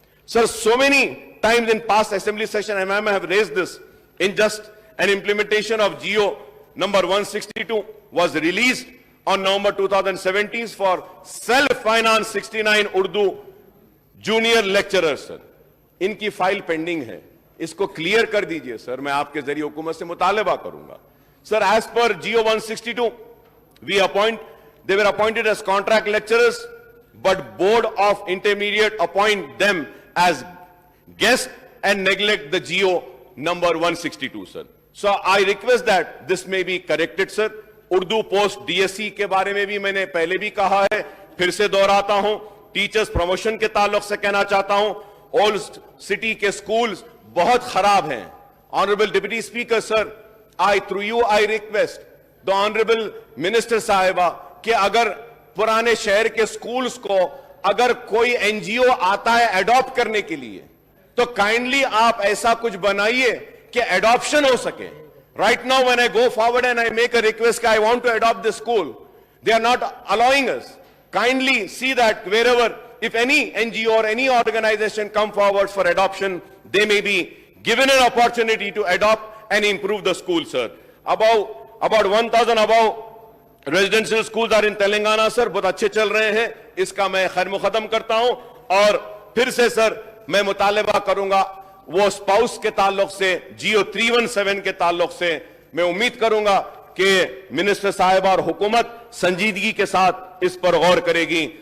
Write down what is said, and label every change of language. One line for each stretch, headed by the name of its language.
English: Sir, so many times in past assembly session, I have raised this. In just an implementation of GO number 162 was released on November 2017 for self-finance 69 Urdu junior lecturers, sir.
Hindi: इनकी file pending है, इसको clear कर दीजिए sir, मैं आपके जरिए हुकूमत से मुतालबा करूंगा.
English: Sir, as per GO 162, they were appointed as contract lecturers, but Board of Intermediate appoint them as guests and neglect the GO number 162, sir. So I request that this may be corrected, sir.
Hindi: Urdu post DSC के बारे में भी मैंने पहले भी कहा है, फिर से दोहराता हूं. टीचर्स प्रमोशन के ताल्लुक से कहना चाहता हूं, ओल्ड सिटी के स्कूल्स बहुत खराब हैं. Honourable deputy speaker sir,
English: through you I request the honorable minister
Hindi: साहिबा कि अगर पुराने शहर के स्कूल्स को अगर कोई एनजीओ आता है एडॉप्ट करने के लिए, तो काइंडली आप ऐसा कुछ बनाइए कि एडॉप्शन हो सके.
English: Right now when I go forward and I make a request, I want to adopt this school, they are not allowing us. Kindly see that wherever, if any NGO or any organization come forward for adoption, they may be given an opportunity to adopt and improve the school, sir. About 1,000 above residential schools are in Telangana, sir.
Hindi: बहुत अच्छे चल रहे हैं. इसका मैं खैर मुकदम करता हूं. और फिर से सर मैं मुतालबा करूंगा वो स्पाउस के ताल्लुक से, GO 317 के ताल्लुक से मैं उम्मीद करूंगा कि मिनिस्टर साहिब और हुकूमत संजीदगी के साथ इस पर गौर करेगी.